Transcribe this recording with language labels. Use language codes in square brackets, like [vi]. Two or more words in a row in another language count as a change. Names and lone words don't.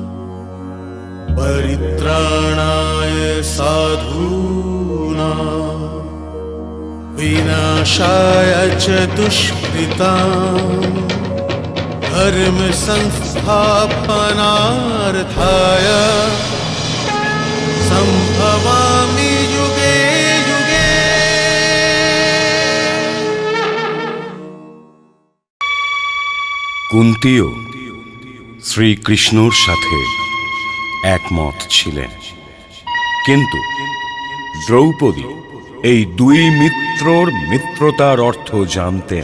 [sa] परित्राणाय साधूनां विनाशाय च दुष्कृताम् धर्म संस्थापनार्थाय संभवामि युगे युगे। [bn] কুন্তিও শ্রীকৃষ্ণর সাথে একমত ছিলেন, কিন্তু দ্রৌপদী এই দুই মিত্রর মিত্রতার অর্থ জানতেন।